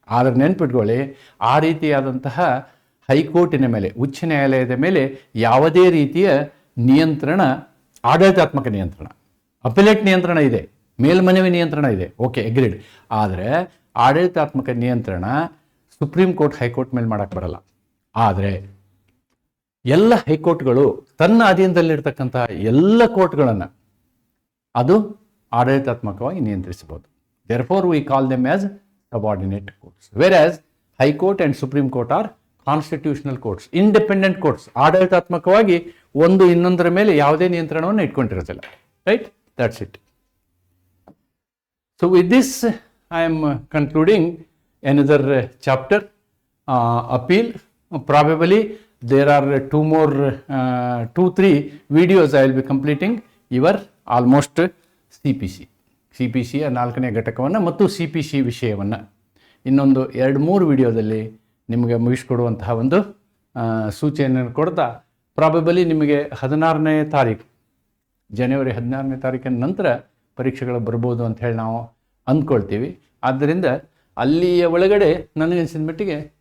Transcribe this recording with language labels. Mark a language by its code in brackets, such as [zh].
[kn] ಆದರೆ ನೆನ್ಪಿಟ್ಕೊಳ್ಳಿ, ಆ ರೀತಿಯಾದಂತಹ ಹೈಕೋರ್ಟಿನ ಮೇಲೆ, ಉಚ್ಚ ನ್ಯಾಯಾಲಯದ ಮೇಲೆ ಯಾವುದೇ ರೀತಿಯ ನಿಯಂತ್ರಣ, ಆಡಳಿತಾತ್ಮಕ ನಿಯಂತ್ರಣ, ಅಪಿಲೇಟ್ ನಿಯಂತ್ರಣ ಇದೆ, ಮೇಲ್ಮನವಿ ನಿಯಂತ್ರಣ ಇದೆ, ಓಕೆ, ಅಗ್ರೀಡ್. ಆದರೆ ಆಡಳಿತಾತ್ಮಕ ನಿಯಂತ್ರಣ ಸುಪ್ರೀಂ ಕೋರ್ಟ್, ಹೈಕೋರ್ಟ್ ಮೇಲೆ ಮಾಡೋಕ್ಕೆ ಬರಲ್ಲ. ಆದರೆ ಎಲ್ಲ ಹೈಕೋರ್ಟ್ಗಳು ತನ್ನ ಅಧೀನದಲ್ಲಿರ್ತಕ್ಕಂಥ ಎಲ್ಲ ಕೋರ್ಟ್ಗಳನ್ನು ಅದು ಆಡಳಿತಾತ್ಮಕವಾಗಿ ನಿಯಂತ್ರಿಸಬಹುದು. [en] Therefore, we call them as subordinate courts. Whereas High Court and Supreme Court are constitutional courts, independent courts. [kn] ಆಡಳಿತಾತ್ಮಕವಾಗಿ ಒಂದು ಇನ್ನೊಂದರ ಮೇಲೆ ಯಾವುದೇ ನಿಯಂತ್ರಣವನ್ನು ಇಟ್ಕೊಂಡಿರೋದಿಲ್ಲ. [en] Right? That's it. So with this, I am concluding another chapter, appeal. Probably there are 2-3 videos I will be completing your almost CPC [kn] 4ನೇ ಘಟಕವನ್ನು ಮತ್ತು CPC ವಿಷಯವನ್ನು ಇನ್ನೊಂದು 2-3 ವಿಡಿಯೋದಲ್ಲಿ ನಿಮಗೆ ಮುಗಿಸ್ಕೊಡುವಂತಹ ಒಂದು ಸೂಚನೆಯನ್ನು ಕೊಡ್ತಾ, ಪ್ರಾಬಬಲಿ ನಿಮಗೆ 16ನೇ ತಾರೀಕು, ಜನವರಿ 16ನೇ ತಾರೀಕಿನ ನಂತರ ಪರೀಕ್ಷೆಗಳು ಬರ್ಬೋದು ಅಂತ ಹೇಳಿ ನಾವು ಅಂದ್ಕೊಳ್ತೀವಿ. ಆದ್ದರಿಂದ ಅಲ್ಲಿಯ ಒಳಗಡೆ ನನಗನ್ಸಿದ ಮಟ್ಟಿಗೆ